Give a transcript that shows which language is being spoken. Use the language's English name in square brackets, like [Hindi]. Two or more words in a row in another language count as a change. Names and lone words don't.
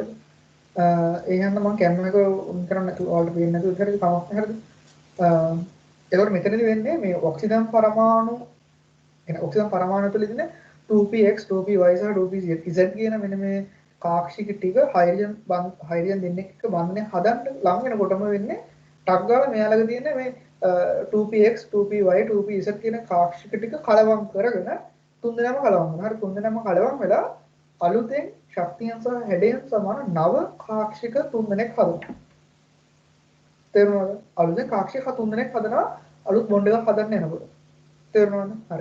[Sinhala] හරිද ඒ හින්දා මම කැමරා එක ඔන් කරන්න නැතුව ඔයාලට පේන්නේ නැතුව හරිද කමක් නැහැ හරිද ඒකට මෙතනදී වෙන්නේ මේ ඔක්සිජන් පරමාණු එන ඔක්සිජන් පරමාණු තුළ ඉන්න 2px 2py සහ 2pz කියන මෙන්න මේ කාක්ෂික ටික හයිඩ්‍රජන් දෙන්නෙක් එක්ක බන්ධනය හදන්න ලං වෙනකොටම වෙන්නේ ටක් ගාලා මෙයාලගේ තියෙන මේ 2px 2py 2pz කියන කාක්ෂික ටික කලවම් කරගෙන තුන්දෙනාම කලවම් වෙනවා. හරි තුන්දෙනාම කලවම් වෙලා අලුතෙන් ශක්තියන් සහ හැඩයන් සමාන නව කාක්ෂික තුන්දෙනෙක් හදනවා. තේරුණාද? අලුතෙන් කාක්ෂික තුන්දෙනෙක් හදනවා අලුත් බොන්ඩ් එකක් හදන්න යනකොට. තේරුණාද? හරි.